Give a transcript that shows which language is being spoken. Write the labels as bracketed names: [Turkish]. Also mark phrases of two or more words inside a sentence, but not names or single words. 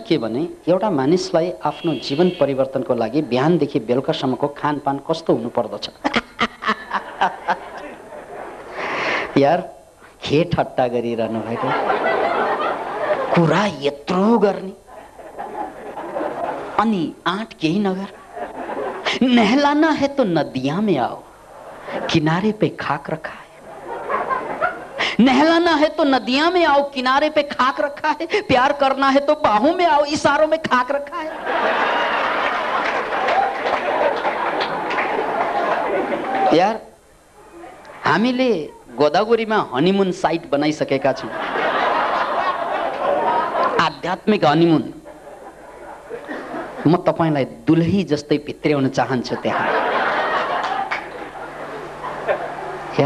[Nepali] के भने एउटा मानिसलाई आफ्नो जीवन परिवर्तनको लागि बिहानदेखि बेलुकासम्मको खानपान कस्तो हुनु पर्दछ? यार के ठट्टा गरिरहनु भएको? कुरा यत्रो गर्ने अनि आँट केही नगर। [Hindi] नहलाना है तो नदियां में आओ, किनारे पे खाक रखा है। नहलाना है तो नदियां में आओ, किनारे पे खाक रखा है। प्यार करना है तो बाहों में आओ, इशारों में खाक रखा है। [Nepali] यार हामीले गोदावरीमा [English] honeymoon site [Nepali] बनाइसकेका छौं। आध्यात्मिक हनीमुन। म तपाईलाई दुलही जस्तै भित्र्याउन चाहन्छु त्यहाँ। याद राख्नुहोस्।